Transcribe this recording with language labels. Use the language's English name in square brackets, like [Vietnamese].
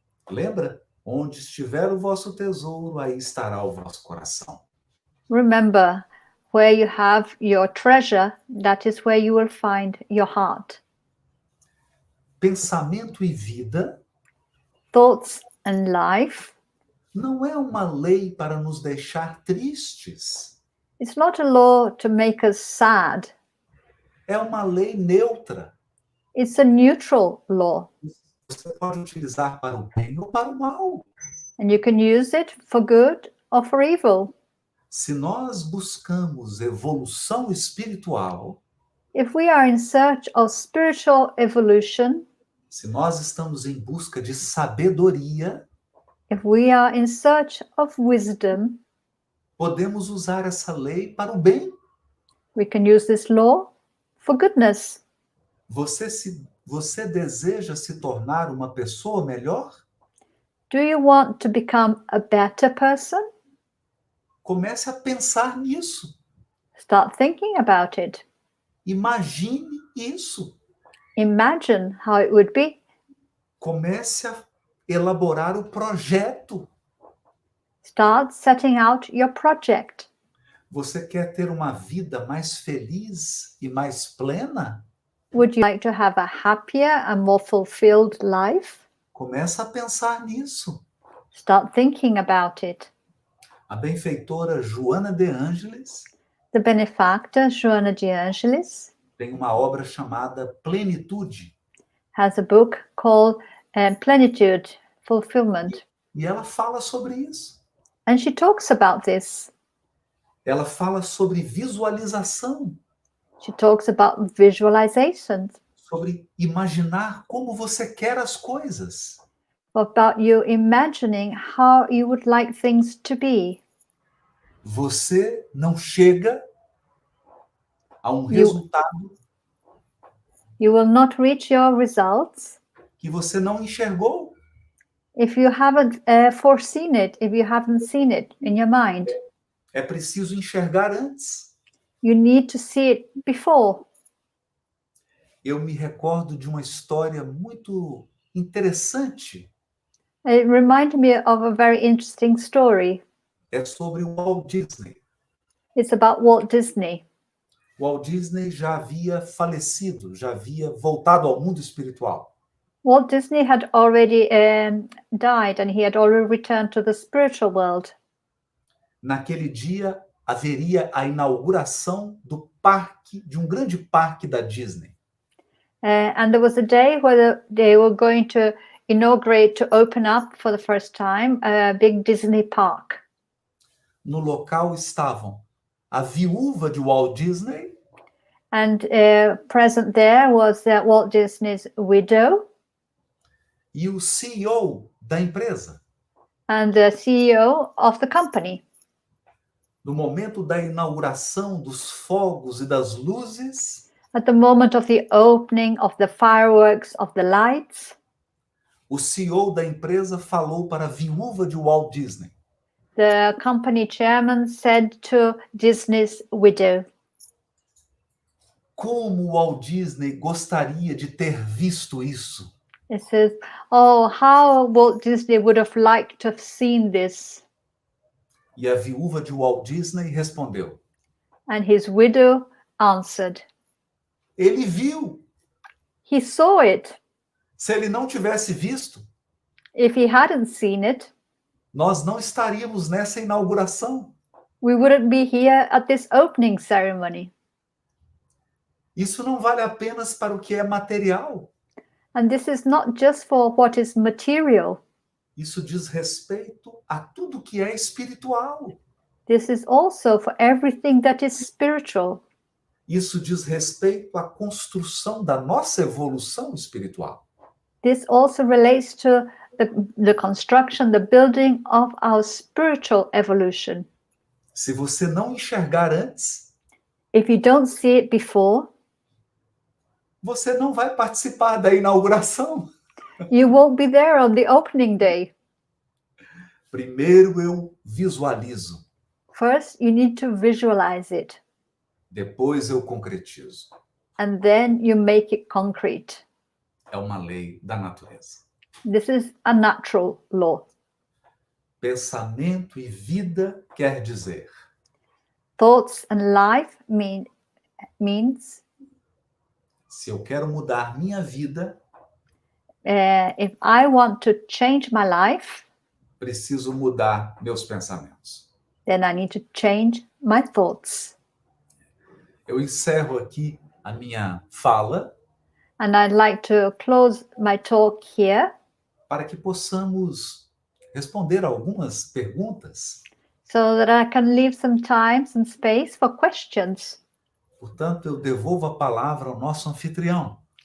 [Portuguese] Lembra? Onde estiver o vosso tesouro, aí estará o vosso coração. [English] Remember, where you have your treasure, that is where you will find your heart. [Portuguese] Pensamento e vida [English] Thoughts and life, [Portuguese] não é uma lei para nos deixar tristes. [English] it's not a law to make us sad. [Portuguese] É uma lei neutra. [English] It's a neutral law. [Portuguese] você pode utilizar para o bem ou para o mal. [English] And you can use it for good or for evil. [Portuguese] Se nós buscamos evolução espiritual, [English] If we are in search of spiritual evolution, [Portuguese] se nós estamos em busca de sabedoria, [English] if we are in search of wisdom, [Portuguese] podemos usar essa lei para o bem. [English] we can use this law for goodness. [Portuguese] Você deseja se tornar uma pessoa melhor? [English] Do you want to become a better person? [Portuguese] Comece a pensar nisso. [English] Start thinking about it. [Portuguese] Imagine isso. [English] Imagine how it would be. [Portuguese] Comece a elaborar o projeto. [English] Start setting out your project. [Portuguese] Você quer ter uma vida mais feliz e mais plena? [English] Would you like to have a happier and more fulfilled life? [Portuguese] Comece a pensar nisso. [English] Start thinking about it. [Portuguese] A benfeitora Joana de Ângeles [English] The benefactor, Joana de Angelis, [Portuguese] tem uma obra chamada Plenitude. [English] has a book called Plenitude, Fulfillment. [Portuguese] E ela fala sobre isso. [English] And she talks about this. [Portuguese] Ela fala sobre visualização, [English] She talks about visualization, [Portuguese] sobre imaginar como você quer as coisas. [English] about you imagining how you would like things to be. [Portuguese] Você não chega a um resultado [English] You will not reach your results [Portuguese] que você não enxergou. [English] if you haven't foreseen it, if you haven't seen it in your mind. [Portuguese] É preciso enxergar antes. [English] You need to see it before. [Portuguese] Eu me recordo de uma história muito interessante. [English] It reminded me of a very interesting story. [Portuguese] É sobre o Walt Disney. [English] It's about Walt Disney. [Portuguese] Walt Disney já havia falecido, já havia voltado ao mundo espiritual. [English] Walt Disney had already died and he had already returned to the spiritual world. [Portuguese] Naquele dia haveria a inauguração do parque, de um grande parque da Disney. [English] And there was a day where they were going to inaugurate, to open up for the first time, a big Disney park. [Portuguese] No local estavam a viúva de Walt Disney, [English] And present there was Walt Disney's widow [Portuguese] e o CEO da empresa. [English] and the CEO of the company. [Portuguese] No momento da inauguração dos fogos e das luzes, [English] At the moment of the opening of the fireworks, of the lights, [Portuguese] o CEO da empresa falou para a viúva de Walt Disney: [English] the company chairman said to Disney's widow, [Portuguese] como Walt Disney gostaria de ter visto isso. [English] it says, oh, how Walt Disney would have liked to have seen this. [Portuguese] E a viúva de Walt Disney respondeu: [English] And his widow answered, [Portuguese] ele viu. [English] he saw it. [Portuguese] Se ele não tivesse visto, [English] If he hadn't seen it, [Portuguese] nós não estaríamos nessa inauguração. [English] we wouldn't be here at this opening ceremony. [Portuguese] Isso não vale apenas para o que é material. [English] And this is not just for what is material. [Portuguese] Isso diz respeito a tudo que é espiritual. [English] This is also for everything that is spiritual. [Portuguese] Isso diz respeito à construção da nossa evolução espiritual. [English] This also relates to the construction, the building of our spiritual evolution. [Portuguese] Se você não enxergar antes, [English] If you don't see it before, [Portuguese] você não vai participar da inauguração. [English] you won't be there on the opening day. [Portuguese] Primeiro eu visualizo, [English] First, you need to visualize it, [Portuguese] depois eu concretizo. [English] and then you make it concrete. [Portuguese] É uma lei da natureza. [English] This is a natural law. [Portuguese] Pensamento e vida quer dizer: [English] Thoughts and life means [Portuguese] se eu quero mudar minha vida, [English] if I want to change my life, [Portuguese] preciso mudar meus pensamentos. [English] then I need to change my thoughts. [Portuguese] Eu encerro aqui a minha fala [English] And I'd like to close my talk here [Portuguese] para que possamos responder algumas perguntas. [English] so that I can leave some time, some space for questions. [Portuguese] Portanto, eu devolvo a palavra ao nosso anfitrião.